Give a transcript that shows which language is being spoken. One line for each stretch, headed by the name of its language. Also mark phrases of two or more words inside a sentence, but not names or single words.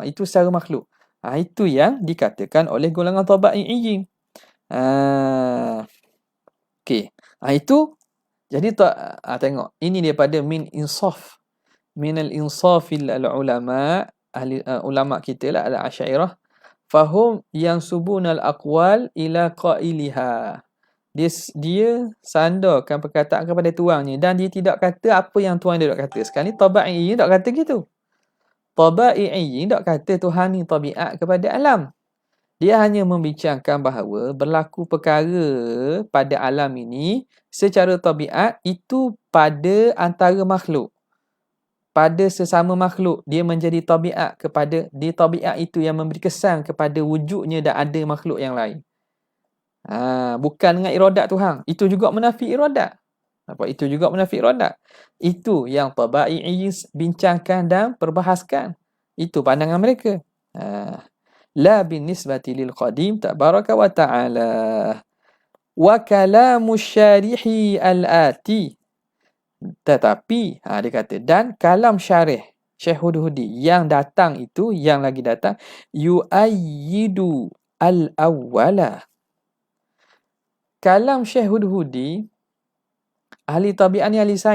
Malay: Itu secara makhluk. Itu yang dikatakan oleh golongan tabai'iyyin. Okey. Itu jadi tengok, ini daripada
Arabic: من الإنصاف العلماء,
Malay: ahli ulama kita lah,
Arabic: الأشعرية، فهم ينسبون الأقوال إلى قائلها,
Malay: dia sandarkan perkataan kepada tuannya dan dia tidak kata apa yang tuan dia nak kata. Sekarang ni tabi'i tak kata gitu. Tabi'i tak kata Tuhan ni tabiat kepada alam. Dia hanya membincangkan bahawa berlaku perkara pada alam ini secara tabiat itu pada antara makhluk. Pada sesama makhluk, dia menjadi tabiat kepada, dia tabiat itu yang memberi kesan kepada wujudnya dan ada makhluk yang lain. Bukan dengan iradat Tuhan. Itu juga menafi iradat. Itu juga menafi iradat. Itu yang tabi'i bincangkan dan perbahaskan. Itu pandangan mereka.
Arabic: لا بالنسبة للقديم تبارك وتعالى. وكلام شارحه الآتي.
Malay: Tetapi, dia kata, dan kalam syarih Syekh Hudhudi yang datang itu, yang lagi datang,
Arabic: يؤيد الأول.
Malay: Kalam Syekh Hudhudi, ahli tabiat ni ahli sains.